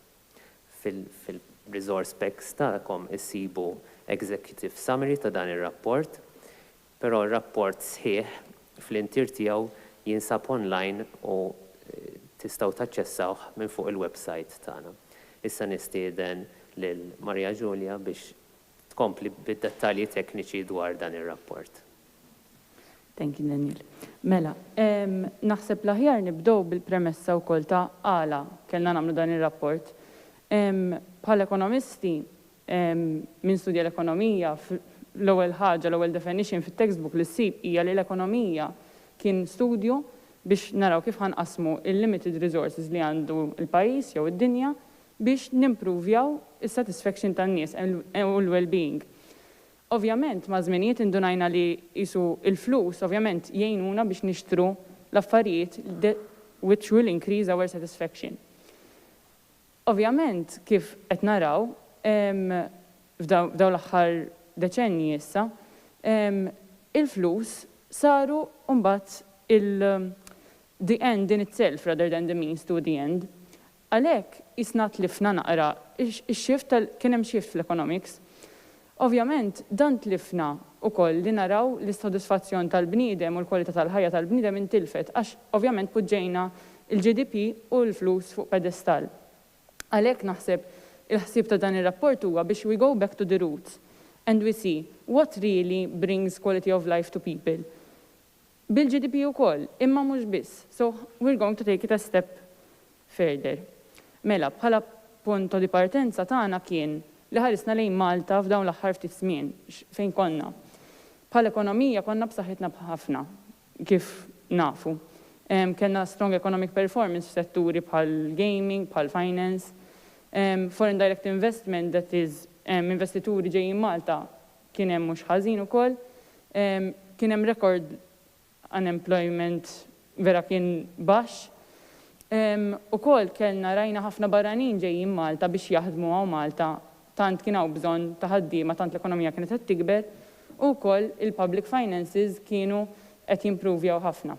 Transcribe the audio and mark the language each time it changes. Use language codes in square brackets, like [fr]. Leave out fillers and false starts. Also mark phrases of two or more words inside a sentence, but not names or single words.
[mt] Fil- [en] resource specs [mt] tagħkom issibu [en] executive summary [mt] ta' dan ir-rapport, però r-rapport sħiħ fl-intir tiegħu jinsab online u tistgħu taċċessawh minn fuq il-website tagħna. Issa nistieden lil Marja Ġulja biex tkompli bid-dettalji tekniċi dwar dan ir-rapport. [en] Thank you, Daniel. [mt] Mela, naħseb l-aħjar nibdew bil-premessa wkoll ta' għala kellna nagħmlu dan ir-rapport. Bħala ekonomisti min studja l-ekonomija l-ewwel ħaġa, l-ewwel definition fit-textbook li ssib hija li l-ekonomija kien studju biex naraw kif ħanqasmu il- [en] limited resources [mt] li għandu il-pajjiż jew id-dinja biex nimpruvjaw is-satisfaction tan-nies u l-well-being. Ovvjament, ma' żminijiet indunajna li jisu il-flus, ovvjament jgħinuna biex nixtru l-affarijiet [en] which will increase our satisfaction. [mt] Ovvjament, kif qed naraw f'daw l-aħħar deċenji issa, il-flus saru mbagħad [en] the end in itself rather than the means to the end. [mt] Għalhekk isna tlifna naqra ix-shift kien hemm shift fl-economics. Ovvjament dan tlifna wkoll li naraw l-isodisfazzjon tal-bniedem u l-kwalità tal-ħajja tal-bniedem intilfet għax ovvjament puġġejna il-GDP u l-flus fuq pedestal. Għalhekk naħseb il-ħsieb ta' dan ir-rapport huwa biex [en] we go back to the roots and we see what really brings quality of life to people. [mt] Bil-GDP ukoll, imma mhux biss. [en] So we're going to take it a step further. [mt] Mela, bħala [it] punto di partenza [mt] tagħna kien li ħarisna lejn Malta f'dawn l-aħħar ftit żmien fejn konna. Bħala ekonomija konna b'saħħitna ħafna kif nafu. Kellna [en] strong economic performance [mt] f'setturi bħal gaming, bħal finance, [en] foreign direct investment that is [mt] investituri ġejjin Malta kien hemm mhux ħażin ukoll. Kien hemm [en] record unemployment [mt] vera kien baxx. Ukoll kellna rajna ħafna barranin ġejjin Malta biex jaħdmu hawn Malta, tant kien hawn bżonn ta' ħaddiema, tant l-ekonomija kienet qed tikber, u wkoll il- [en] public finances [mt] kienu qed jimprovjaw ħafna.